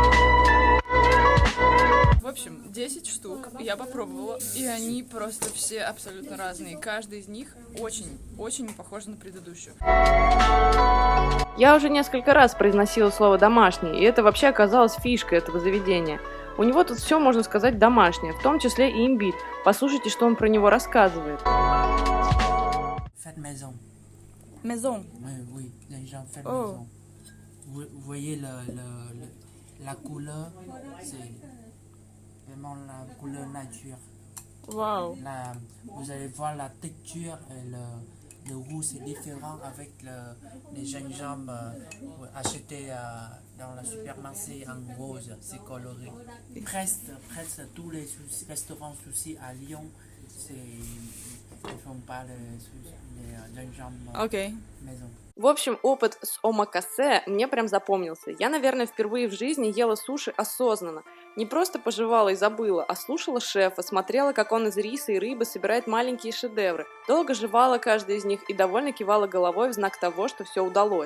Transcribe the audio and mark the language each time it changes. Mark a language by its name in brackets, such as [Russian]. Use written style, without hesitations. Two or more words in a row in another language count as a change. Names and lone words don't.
[Russian] В общем, 10 штук я попробовала, и они просто все абсолютно разные. Каждый из них очень не похож на предыдущую. Я уже несколько раз произносила слово «домашний», и это вообще оказалось фишкой этого заведения. У него тут все, можно сказать, домашнее, в том числе и имбирь. Послушайте, что он про него рассказывает. [French] Faites maison. Maison. Oui, les gens font Oh. maison. Vous voyez la couleur, c'est vraiment la couleur nature. Вау. Vous allez voir la texture et le goût c'est différent avec les gingembre achetés dans le supermarché en rose, c'est coloré. Presque tous les restaurants sushi à Lyon, ils font pas les gingembre [Russian] Окей. [French] maison. [Russian] В общем, опыт с омакасе мне прям запомнился. Я, наверное, впервые в жизни ела суши осознанно. Не просто пожевала и забыла, а слушала шефа, смотрела, как он из риса и рыбы собирает маленькие шедевры. Долго жевала каждый из них и довольно кивала головой в знак того, что все удалось.